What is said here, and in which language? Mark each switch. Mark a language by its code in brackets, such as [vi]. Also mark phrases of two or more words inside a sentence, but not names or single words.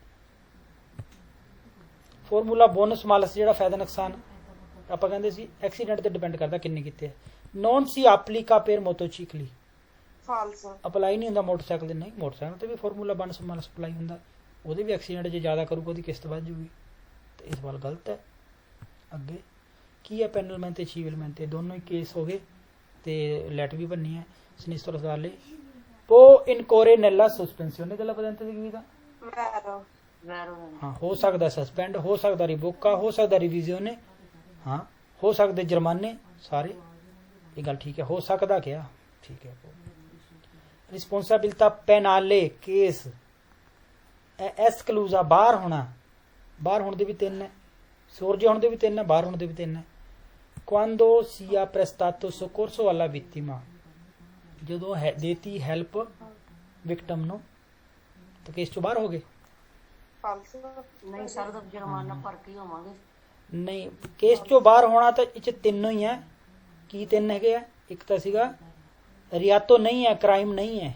[pa] ਫਾਰਮੂਲਾ ਬੋਨਸ ਮਾਲਸ ਜਿਹੜਾ ਫਾਇਦਾ ਨੁਕਸਾਨ ਆਪਾਂ ਕਹਿੰਦੇ ਸੀ ਐਕਸੀਡੈਂਟ ਤੇ ਡਿਪੈਂਡ ਕਰਦਾ ਕਿੰਨੇ ਕੀਤੇ। [it] non si applica per motocicli, [pa] ਫਾਲਸ ਅਪਲਾਈ ਨਹੀਂ ਹੁੰਦਾ ਮੋਟਰਸਾਈਕਲ ਦੇ। ਨਹੀਂ, ਮੋਟਰਸਾਈਕਲ ਤੇ ਵੀ ਫਾਰਮੂਲਾ ਬੋਨਸ ਮਾਲਸ ਅਪਲਾਈ ਹੁੰਦਾ, ਉਹਦੇ ਵੀ ਐਕਸੀਡੈਂਟ ਜੇ ਜ਼ਿਆਦਾ ਕਰੂਗਾ ਉਹਦੀ ਕਿਸ਼ਤ ਵੱਧ ਜੂਗੀ, ਤੇ ਇਸ ਵਾਰ ਗਲਤ ਹੈ। ਅੱਗੇ ਕੀ ਹੈ [it] penalmente e civilmente [pa] ਦੋਨੋਂ ਹੀ ਕੇਸ ਹੋ ਗਏ ਤੇ ਲੈਟ ਵੀ ਬੰਨੀ ਹੈ [it] sinistro sodale può incorrere nella sospensione della patente di guida [pa] ਵੈਰੋ ਵੈਰੋ ਹਾਂ ਹੋ ਸਕਦਾ ਸਸਪੈਂਡ ਹੋ ਸਕਦਾ ਰਿਵੋਕਾ ਹੋ ਸਕਦਾ ਰਿਵੀਜ਼ਿਓਨੇ ਹਾਂ ਹੋ ਸਕਦੇ ਜੁਰਮਾਨੇ ਸਾਰੇ ਇਹ ਗੱਲ ਠੀਕ ਹੈ ਹੋ ਸਕਦਾ ਕਿਆ ਠੀਕ ਹੈ [it] responsabilità penale [pa] ਕੇਸ ਐਸਕਲੂਜ਼ਾ ਬਾਹਰ ਹੋਣ ਦੇ ਵੀ 3 ਹੈ ਸੋਰਜੇ ਹੋਣ ਦੇ ਵੀ 3 ਹੈ ਬਾਹਰ ਹੋਣ ਦੇ ਵੀ 3 ਹੈ [it] quando sia prestato soccorso alla vittima [pa] ਜਦੋਂ ਦੇਤੀ ਹੈਲਪ ਵਿਕਟਮ ਨੂੰ ਤਾਂ ਕੇਸ ਚੋਂ ਬਾਹਰ ਹੋ ਗਏ ਫਾਲਸ ਨਹੀਂ ਸਰ ਦਾ ਜੁਰਮਾਨਾ ਭਰ ਕੇ ਹੀ ਹੋਵਾਂਗੇ ਨਹੀਂ ਕੇਸ ਚੋਂ ਬਾਹਰ ਹੋਣਾ ਤਾਂ ਇਹ 'ਚ ਤਿੰਨੋਂ ਹੀ ਹੈ ਕੀ 3 ਹੈਗੇ ਆ ਇੱਕ ਤਾਂ ਸੀਗਾ ਰਿਆਤੋ ਨਹੀਂ ਹੈ ਕ੍ਰਾਈਮ ਨਹੀਂ ਹੈ